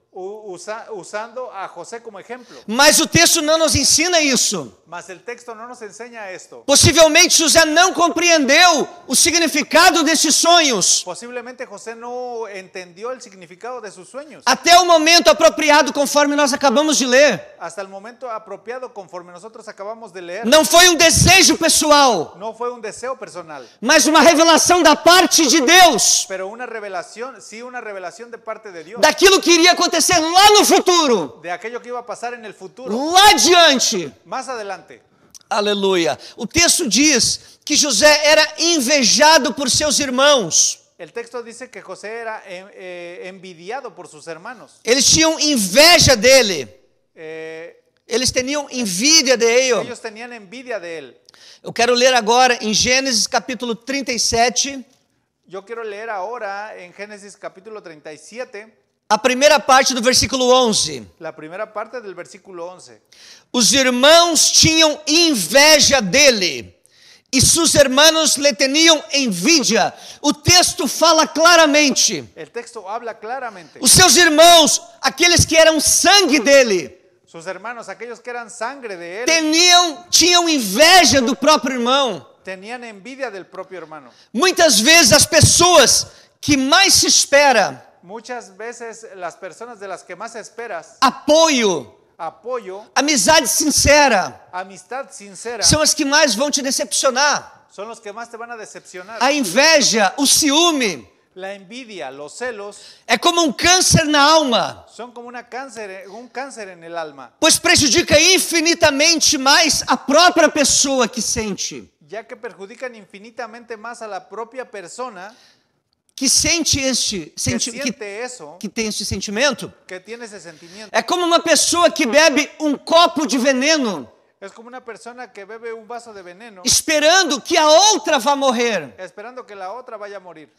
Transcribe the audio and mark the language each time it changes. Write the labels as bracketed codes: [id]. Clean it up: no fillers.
[es] usando a José como ejemplo. [pt] Mas o texto não nos ensina isso. [es] Mas el texto no nos enseña esto. [pt] Possivelmente José não compreendeu o significado desses sonhos [es] Posiblemente José no entendió el significado de sus sueños [pt] até o momento apropriado, conforme nós acabamos de ler. [es] hasta el momento apropiado, conforme nosotros acabamos de leer. [pt] Não foi um desejo pessoal, [es] No fue un deseo personal, [pt] mas uma revelação da parte de Deus, [es] pero una revelación, sí, una revelación de parte de Dios, [pt] daquilo que iria acontecer lá no futuro, [es] de aquello que iba a pasar en el futuro, [pt] lá adiante. [es] más adelante. [pt] Aleluia. O texto diz que José era invejado por seus irmãos. [es] El texto dice que José era envidiado por sus hermanos. [pt] Eles tinham inveja dele. Eles tinham [es] envidia de ele. Ellos tenían envidia de él. [pt] Eu quero ler agora em Gênesis capítulo 37. [es] Yo quiero leer ahora en Génesis capítulo 37, [pt] a primeira parte do versículo 11. [es] la primera parte del versículo 11. [pt] Os irmãos tinham inveja dele e seus irmãos [es] lhe tinham envidia. [pt] O texto fala claramente. [es] El texto habla claramente. [pt] Os seus irmãos, aqueles que eram sangue dele, [es] Sus hermanos, aquellos que eran sangre de él, [pt] tinham inveja do próprio irmão. [es] tenían envidia del propio hermano. [pt] Muitas vezes as pessoas que mais se espera [es] Muchas veces las personas de las que más esperas [pt] apoio, [es] apoyo, [pt] amizade sincera, [es] amistad sincera, [pt] são as que mais vão te decepcionar. [es] son los que más te van a decepcionar. [pt] A inveja, o ciúme, [es] La envidia, los celos, [pt] é como um câncer na alma, [es] son como un cáncer en el alma, [pt] pois prejudica infinitamente mais a própria pessoa que sente. [es] ya que perjudican infinitamente más a la propia persona [pt] Que sente este [es] que siente eso, [pt] que tem este sentimento. [es] que tiene ese sentimiento. [pt] É como uma pessoa que bebe um copo de veneno, [es] Es como una persona que bebe un vaso de veneno [pt] esperando que a outra vá morrer. [es] esperando que la otra vaya a morir.